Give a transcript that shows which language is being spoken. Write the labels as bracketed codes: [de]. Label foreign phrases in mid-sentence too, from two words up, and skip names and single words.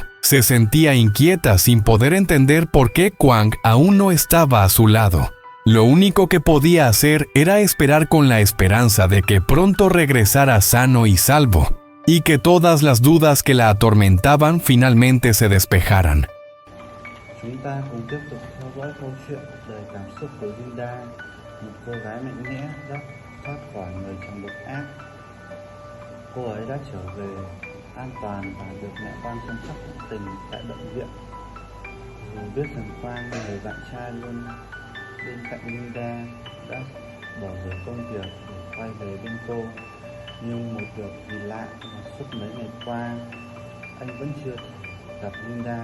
[es] Se sentía inquieta sin poder entender por qué Quang aún no estaba a su lado. Lo único que podía hacer era esperar con la esperanza de que pronto regresara sano y salvo, y que todas las dudas que la atormentaban finalmente se despejaran. [vi] Chúng ta cùng tiếp tục theo dõi câu chuyện đời cảm xúc của Linda, một cô gái mạnh mẽ đã thoát khỏi người chồng độc ác. Cô ấy đã trở về an toàn và được mẹ Quang chăm sóc tận tình tại bệnh viện. Dù biết rằng Quang, người bạn trai luôn bên cạnh Linda, đã bỏ dở công việc để quay về bên cô, nhưng một điều kỳ lạ là suốt mấy ngày qua anh vẫn chưa gặp Linda.